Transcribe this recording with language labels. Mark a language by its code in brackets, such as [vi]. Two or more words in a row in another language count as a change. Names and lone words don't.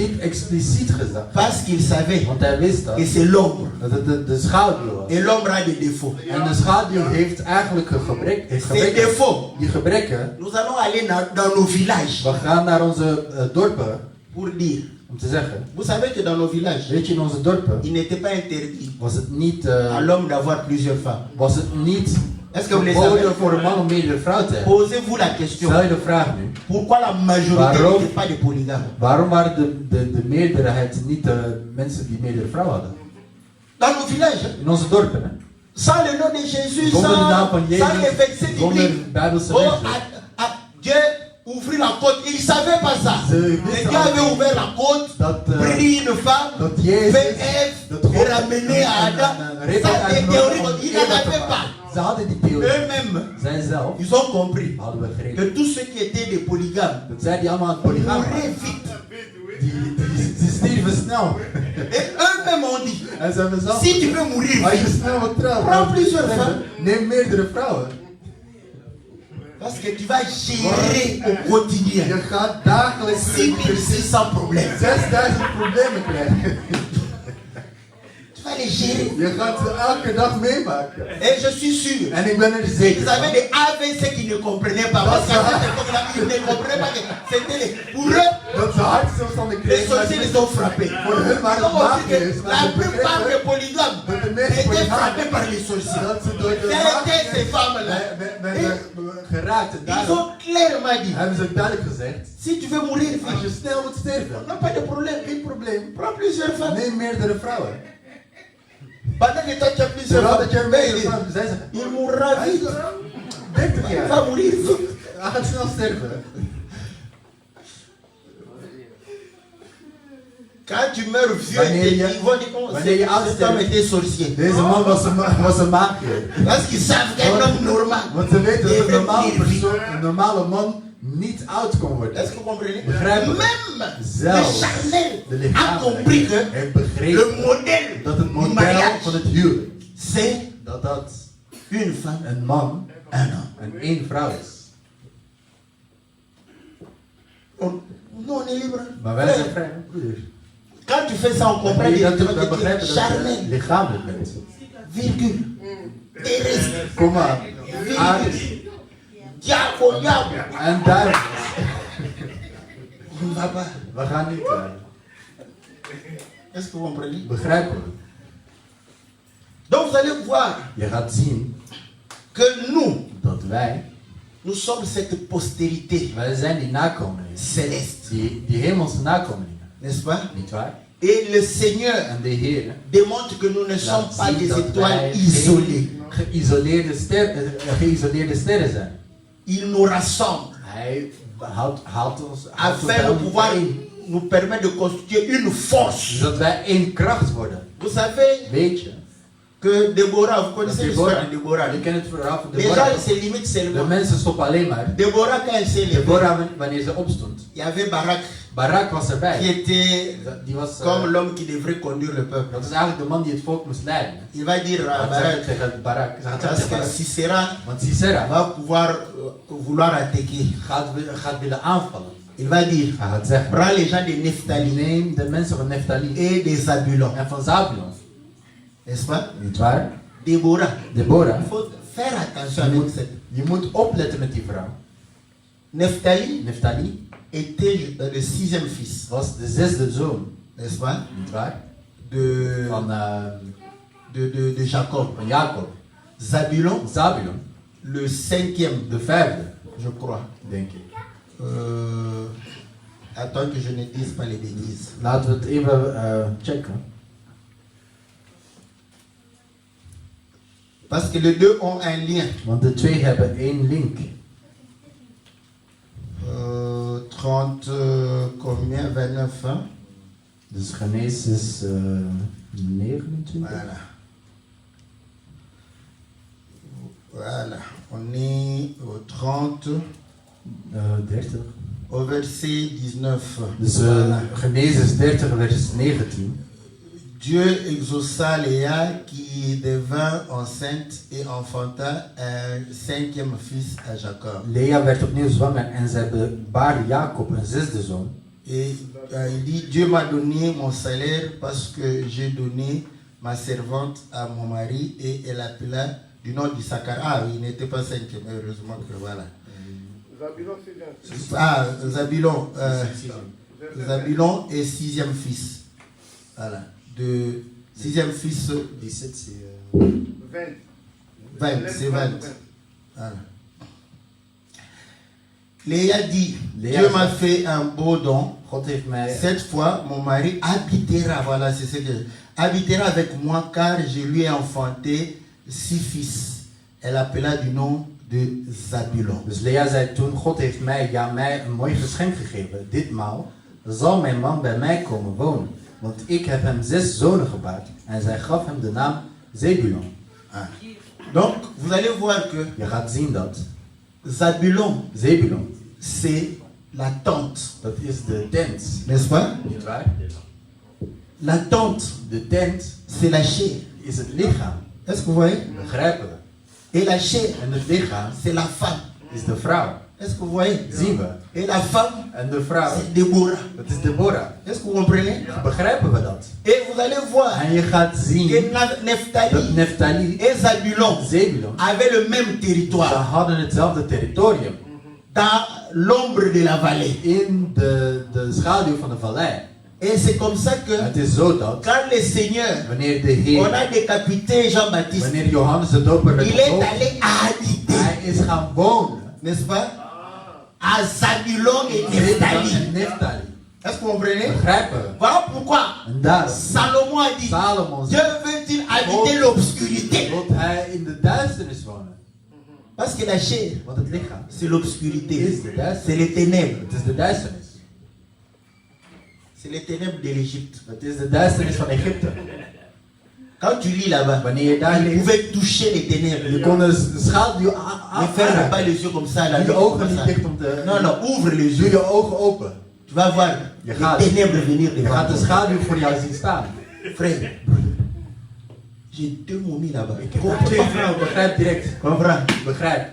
[fr] condamné. [nl] niet expliciet gezegd. [fr] Parce qu'il savait [nl] Want hij wist dat. [fr] que c'est l'ombre. [nl] Dat het de schaduw was. [fr] Et l'ombre a des défauts. [nl] En de schaduw heeft eigenlijk een gebrek. Heeft [fr] Ces [nl] gebreken. [fr] défauts, [nl] Die gebreken, [fr] nous allons aller dans nos villages [nl] we gaan naar onze dorpen [fr] pour dire. [nl] om te zeggen. [fr] Vous savez que dans nos villages, [nl] Weet je, in onze dorpen [fr] il n'était pas interdit [nl] was het niet, [fr] à l'homme d'avoir plusieurs femmes. [nl] was het niet [fr] Est-ce que vous les savez? [nl] verboden voor een man om meerdere vrouwen te hebben. [fr] Posez-vous la question. [nl] Stel je de vraag nu. [fr] Pourquoi la majorité [nl] Waarom? [fr] n'était pas des polygames? [nl] Waarom waren de meerderheid niet de mensen die meerdere vrouwen hadden? [fr] Dans nos villages, hein? [nl] In onze dorpen, hè? [fr] Sans le nom de Jésus, [nl] Zonder de naam van [fr] sans les [nl] Jezus, [fr] versets [nl] zonder [fr] bibliques. [nl] Bijbelse Oh, versen. [fr] Dieu ouvrit la côte. Il ne savait pas ça. [nl] Ze [fr] Mais [nl] wisten [fr] Dieu [nl] al [fr] avait ouvert la côte, [nl] dat, [fr] pris une femme, [nl] dat Jezus, [fr] fait Ève [nl] dat [fr] et [nl] God [fr] ramené à Adam. Reba Ça, des [nl] en [fr] théories, [nl] om [fr] ils [nl] Eva [fr] n'en [nl] te [fr] avaient [nl] maken. [fr] pas. [nl] Ze hadden die theorie. [fr] Eux-mêmes, [nl] Zij zelf [fr] ils ont compris [nl] hadden we [fr] que [nl] begrepen. [fr] tous ceux qui étaient des polygames [nl] Dat zij die allemaal aan het polygaam waren. [fr] mouraient vite. [nl] Die stierven snel. [fr] Et eux-mêmes ont dit, [nl] En ze hebben zelf. [fr] si tu veux mourir [nl] Als je [fr] vite, [nl] snel wat trouw, [fr] Prends plusieurs femmes. [nl] neem meerdere vrouwen. [fr] parce que tu vas gérer au quotidien [nl] Je gaat dagelijks [fr] 6600 problèmes. [nl] 6000 problemen krijgen. [fr] Tu vas les gérer. [nl] Je gaat ze elke dag meemaken. [fr] Et je suis sûr, [nl] En ik ben er zeker [fr] ils avaient [nl] van. [fr] des AVC qui ne comprenaient pas. Parce qu'à cette époque-là, ils ne comprenaient pas que c'était les... Pour eux, [nl] Dat ze hartstilstanden [fr] les [nl] kregen. [fr] sorciers les ont frappés. [nl] Voor hun [fr] Ils [nl] waren [fr] ont [nl] het [fr] compris que [nl] magiërs, maar [fr] la [nl] ze [fr] plupart des [nl] begrepen [fr] polygames [nl] dat de meeste [fr] étaient [nl] polygamen- [fr] frappés par les sorciers. [nl] dat ze door de [fr] C'était ces [nl] magiërs [fr] femmes-là. [nl] werden geraakt. En [fr] Ils [nl] daarom [fr] ont clairement dit, [nl] hebben ze duidelijk gezegd. [fr] si tu veux mourir [nl] Als je [fr] vite, [nl] snel moet sterven, [fr] n'a pas de problème. [nl] geen probleem. [fr] Prends plusieurs femmes. [nl] Neem meerdere vrouwen. [fr] Pendant que toi tu as plusieurs [nl] Terwijl [fr] femmes, [nl] dat je er [fr] mais [nl] meerdere vrouwen, zij zeggen, [fr] il mourra vite. [nl] 30 [fr] Il [nl] jaar. [fr] va mourir vite. [nl] Hij gaat snel sterven. [fr] Quand tu meurs vieux, [nl] Wanneer je- [fr] ils vont dire oh, [nl] wanneer je oud [fr] cet homme [nl] sterft. [fr] était sorcier. [nl] Deze man was een magier. [fr] Parce qu'ils savent qu'un homme normal. [nl] Want ze weten dat [fr] devrait [nl] een normale [fr] mourir vite. [nl] persoon, een normale man niet oud kon worden. [fr] Est-ce que vous comprenez? [nl] Begrijpen. [fr] Même le [nl] Zelfs [fr] charnel [nl] de [fr] a [nl] lichaam [fr] compris que [nl] heeft [fr] le [nl] begrepen [fr] modèle [nl] dat het [fr] du [nl] model [fr] mariage, [nl] van het huwelijk, [fr] c'est [nl] dat [fr] une femme, [nl] een man [fr] un homme. [nl] en één vrouw is. [fr] Nous, on est libre. [nl] Maar wij zijn vrij, hè, broeders. [fr] Quand tu fais ça, on comprend [nl] Wanneer je dat doet, [fr] directement [nl] dan [fr] que tu [nl] begrijpen [fr] es [nl] dat je [fr] charnel. [nl] lichamelijk bent. [fr] Virgule. terrestres, [nl] Kom maar. Aardes [fr] diaboliables. [nl] en duivels. [fr] On ne va pas. [nl] We gaan niet. [fr] Est-ce que vous comprenez? [nl] Begrijpen we? [fr] Donc vous allez voir [nl] Je gaat zien [fr] que nous, [nl] dat wij [fr] sommes cette postérité [nl] zijn die nakomelingen. [fr] céleste. [nl] Die hemelse nakomelingen. [fr] N'est-ce pas? [nl] Niet waar? [fr] Et le Seigneur [nl] En de Heer [fr] démontre que nous ne sommes pas [nl] zien [fr] des [nl] dat [fr] étoiles [nl] wij [fr] isolées. [nl] geïsoleerde sterren zijn. [fr] Il nous rassemble [nl] Hij haalt ons [fr] afin [nl] bij [fr] de pouvoir [nl] bijeen, [fr] nous permettre de constituer une force. [nl] zodat wij één kracht worden. [fr] Vous savez [nl] Weet je? [fr] que Déborah, vous connaissez l'histoire de Déborah. [nl] Je kent het verhaal van [fr] Les gens [nl] Deborah. [fr] se limitent [nl] De [fr] seulement. [nl] mensen stoppen alleen maar. [fr] Déborah, quand elle s'est levée, [nl] Deborah, wanneer ze opstond. [fr] il y avait Barak [nl] Barak was [fr] qui [nl] erbij. [fr] était [nl] Die was, [fr] comme l'homme qui devrait conduire le peuple. [nl] dat is eigenlijk de man die het volk moest leiden. [fr] Il va dire à [nl] Hij [fr] Barak, [nl] zegt tegen Barak. Ze gaat [fr] parce [nl] zeggen [fr] que [nl] tegen Barak. [fr] Sisera [nl] Want Sisera [fr] va pouvoir vouloir attaquer. [nl] gaat willen aanvallen. [fr] Il va dire, [nl] Hij gaat zeggen. [fr] prends les gens de Nephtali [nl] Neem de mensen van Neftali [fr] et des Zabulon. [nl] en van Zabulon. [fr] N'est-ce pas? [nl] Niet waar? [fr] Déborah. [nl] Deborah. [fr] Il faut faire attention avec cette. [nl] Je moet opletten met die vrouw. [fr] Neftali [nl] Neftali [fr] était le sixième fils, [nl] was de zesde zoon. [fr] n'est-ce pas? [nl] Niet waar? [fr] De, de Jacob. [nl] Van Jacob. [fr] Zabulon, [nl] Zabulon. [fr] le cinquième, [nl] De vijfde, [fr] je crois. [nl] denk ik. [fr] Attends que je ne dise pas les bêtises. [nl] Laten we het even checken. [fr] Parce que les deux ont un lien. [nl] Want de twee hebben één link. [fr] 30, combien? 29, hein? [nl] Dus Genesis 29. [fr] Voilà. Voilà. On est au 30, [nl] 30. [fr] au verset 19. [nl] Dus [fr] Voilà. [nl] Genesis 30 vers 19. [fr] Dieu exauça Léa qui devint enceinte et enfanta un cinquième fils à Jacob. [nl] Lea werd opnieuw zwanger en zij baarde Jacob een zesde zoon. [fr] Et il dit, Dieu m'a donné mon salaire parce que j'ai donné ma servante à mon mari et elle appela du nom du Sakar. Ah, il n'était pas cinquième, heureusement que voilà. Ah, Zabulon. Zabulon est sixième fils. Voilà. De sixième fils. 17 c'est 20, c'est 20. Voilà. Léa dit, Léa Dieu m'a fait un beau don. [nl] God heeft mij. [fr] Cette fois, mon mari habitera, voilà, c'est ce que habitera avec moi car je lui ai enfanté 6 fils. Elle appela du nom de Zabulon. [nl] Dus Lea zei toen, God heeft mij een mooi geschenk gegeven. Ditmaal zal mijn man bij mij komen wonen. Want ik heb hem 6 zonen gebaard. En zij gaf hem de naam Zebulon. Ah. [fr] Donc, vous allez voir que [nl] Je gaat zien dat [fr] Zabulon, [nl] Zebulon, [fr] c'est la tente, [nl] dat is de tent. [fr] n'est-ce pas? [nl] Niet waar? [fr] La tente, [nl] De tent [fr] c'est la chair. [nl] is het lichaam. [fr] Est-ce que vous voyez? [nl] Begrijpen we? [fr] Et la chair, [nl] En het lichaam [fr] c'est la femme. [nl] is de vrouw. [fr] Est-ce que vous voyez? [nl] Zien we? [fr] Et la femme, [nl] En de vrouw, [fr] c'est Déborah. [nl] dat is Deborah. [fr] Est-ce que vous comprenez? [nl] Begrijpen we dat? [fr] Et vous allez voir [nl] En je gaat zien [fr] que [nl] dat [fr] Nephtali [nl] Neftali [fr] et Zabulon [nl] Zebulon, [fr] avaient le même [nl] ze [fr] territoire [nl] hadden hetzelfde territorium. [fr] dans l'ombre de la vallée. [nl] In de schaduw van de vallei. [fr] Et c'est comme ça que [nl] Het is zo dat [fr] quand le Seigneur, [nl] wanneer de [fr] on [nl] Heer, [fr] a décapité Jean-Baptiste, [nl] wanneer Johannes de Doper werd [fr] il est [nl] gedood, [fr] allé habiter, [nl] hij is gaan wonen. [fr] n'est-ce pas? À Zabulon et [nl] Zebulon [fr] Nephtali. [nl] en Neftali. [fr] Est-ce que vous comprenez? [nl] Begrijpen we? [fr] Voilà pourquoi [nl] En daarom, [fr] Salomon a dit, [nl] Salomon [fr] Dieu [nl] zegt, [fr] veut-il habiter l'obscurité? [nl] dat hij in de duisternis wonen. [fr] Parce que la chair, [nl] Want het lichaam [fr] c'est l'obscurité, [nl] is de [fr] c'est [nl] duisternis. [fr] les ténèbres, [nl] Het is de duisternis. [fr] c'est les ténèbres de l'Égypte. [nl] Het is de duisternis van Egypte. [fr] Quand tu lis là-bas, [nl] Wanneer je daar [fr] il [nl] leest, [fr] pouvait toucher les ténèbres. [nl] je kon de schaduw [fr] Ne ferme pas [nl] aanraken. [fr] les yeux comme ça, là. [nl] Doe je [fr] comme [nl] ogen niet [fr] ça. [nl] dicht om te... [fr] Non, non, ouvre les [nl] Doe [fr] yeux. [nl] je ogen open. [fr] Tu vas voir [nl] Je gaat- [fr] les ténèbres venir [nl] Je [fr] devant [nl] gaat de [fr] toi. [nl] schaduw voor jou zien staan. [fr] Frère, j'ai 2 momies là-bas. [nl] Ik heb twee vrouwen, begrijp direct. [fr] Comprends? [nl] Begrijp.